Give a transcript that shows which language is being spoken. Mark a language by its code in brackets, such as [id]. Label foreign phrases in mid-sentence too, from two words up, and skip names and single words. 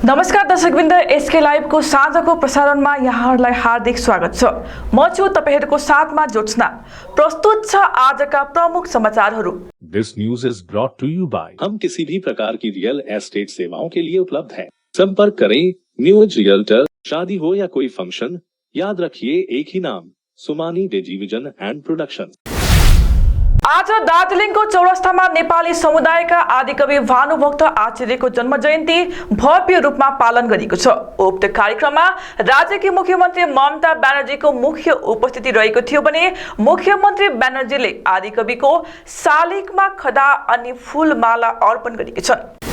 [ne] नमस्कार दर्शकवृन्द, एसके लाइभको साँझको प्रसारणमा यहाँहरूलाई हार्दिक स्वागत छ। म छु तपाईहरुको साथमा ज्योत्सना। प्रस्तुत छ आजका प्रमुख समाचारहरू। [en] This news is brought to you by [hi] हम किसी भी प्रकार की रियल एस्टेट सेवाओं के लिए उपलब्ध हैं। संपर्क करें न्यूज रियल्टर। शादी हो या कोई फंक्शन, याद रखिए एक ही नाम, सुमानी डिजिविजन एंड प्रोडक्शन। [ne] आज दार्जिलिङको चौरस्तामा नेपाली समुदायका आदिकवि भानुभक्त आचार्यको जन्म जयन्ती भव्य रूपमा पालन गरिएको छ। उक्त कार्यक्रममा राज्यकी मुख्यमन्त्री ममता ब्यानर्जीको मुख्य उपस्थिति रहेको थियो भने मुख्यमन्त्री ब्यानर्जीले आदिकविको शालिगमा खदा अनि फूलमाला अर्पण गरेकी छन्।